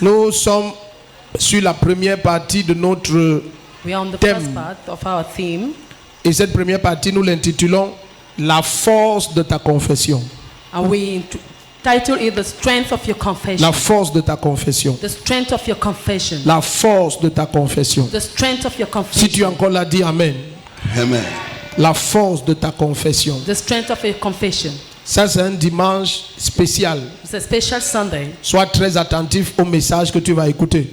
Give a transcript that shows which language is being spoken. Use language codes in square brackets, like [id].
[fr] Nous sommes sur la première partie de notre [en] We are on the [fr] thème. [en] first part of our theme. [fr] Et cette première partie, nous l'intitulons La force de ta confession. [en] And we title it The Strength of Your Confession. [fr] La force de ta confession. [en] The strength of your confession. [fr] La force de ta confession. [en] The strength of your [fr] Si tu es [en] confession. [fr] encore là, dis Amen. Amen. La force de ta confession. [en] The strength of your confession. [fr] Ça, c'est un dimanche spécial. [en] It's a special Sunday. [fr] Sois très attentif au message que tu vas écouter.